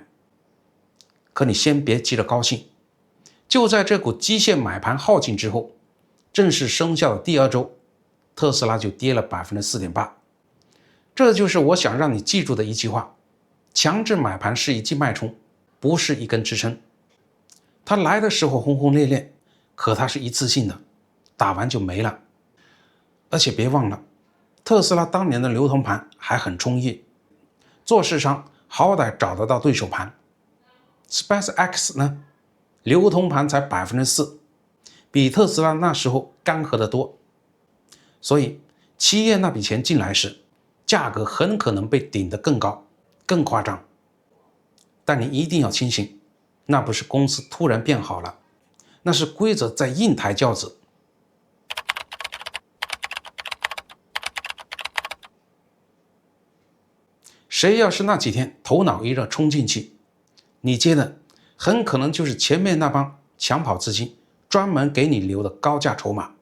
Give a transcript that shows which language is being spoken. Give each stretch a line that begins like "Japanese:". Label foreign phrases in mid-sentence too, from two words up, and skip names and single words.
Chinese: 可你先別急着高興，就在這股機械買盤耗盡之後，正式生效的第2周，特斯拉就跌了4.8%。這就是我想讓你記住的一句話：強制買盤是一記脈衝，不是一根支撐。它來的時候轟轟烈烈，可它是一次性的，打完就沒了。而且別忘了，特斯拉當年的流通盤還很充裕，做市商好歹找得到对手盤。SpaceX 呢，流通盤才4%，比特斯拉那時候干涸得多。所以7月那筆錢進來時，價格很可能被頂得更高，更誇張。但你一定要清醒，那不是公司突然變好了，那是規則在硬抬轎子。誰要是那幾天頭腦一熱衝進去，你接的很可能就是前面那幫搶跑資金專門給你留的高價籌碼。